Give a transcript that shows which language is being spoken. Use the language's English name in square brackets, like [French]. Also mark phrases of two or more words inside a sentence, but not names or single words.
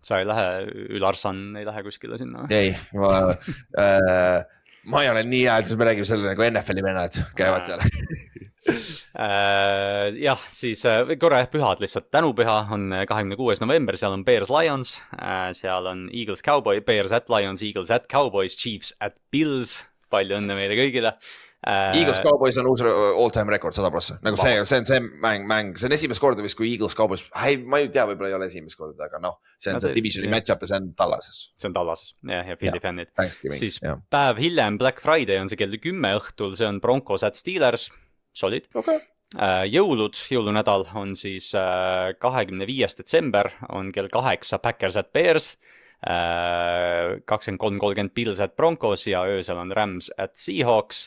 [Estonian] sa ei lähe, Ülarsan ei lähe kuskile sinna? Ei, ma ei ole nii hea, et siis me räägime selle nagu NFL-i vennad käivad seal. Jah, siis korra pühad lihtsalt, tänupüha on 26. november, seal on Bears Lions, seal on Eagles Cowboys, Bears at Lions, Eagles at Cowboys, Chiefs at Bills, palju õnne meile kõigile. Eagles Cowboys on uus [English] all-time record [Estonian] 100%, nagu see on see mäng, see on esimest korda vist, kui Eagles Cowboys, ma ei tea, võib-olla ei ole esimest korda, aga noh, see on see divisioni match-up ja see on Dallases. See on Dallases, ja Philly fännid. Siis jah. päev hiljem, Black Friday on see kell 10 õhtul, see on Broncos at Steelers, solid. Okay. Jõulunädal on siis 25. detsember, on kell 8 Packers at Bears, 23:30 Bills at Broncos ja öösel on Rams at Seahawks.